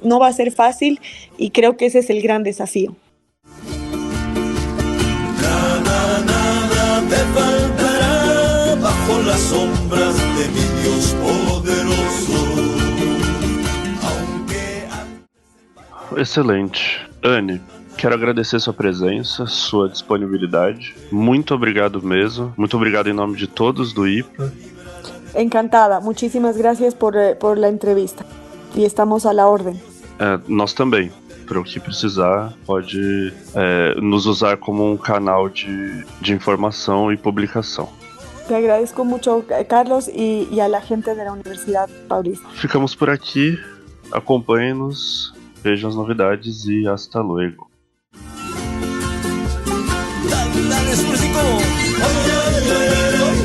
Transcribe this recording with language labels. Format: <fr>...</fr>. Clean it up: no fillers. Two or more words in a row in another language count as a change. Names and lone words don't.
<es>No va a ser fácil y creo que ese es el gran desafío. Nada te faltará bajo las sombras de mi Dios poderoso. Excelente.</es> <pt>Anne, quero agradecer sua presença, sua disponibilidade. Muito obrigado mesmo. Muito obrigado em nome de todos do IPA.</pt> <es>Encantada. Muchísimas gracias por la entrevista. E estamos a la orden.</es> <pt>Nós também. Para o que precisar, pode nos usar como um canal de informação e publicação.</pt> <es>Te agradezco mucho, Carlos, y a la gente de la Universidad Paulista.</es> <pt>Ficamos por aqui. Acompanhe-nos, vejam as novidades e</pt> <es>hasta luego. Dale, Surcico.</es>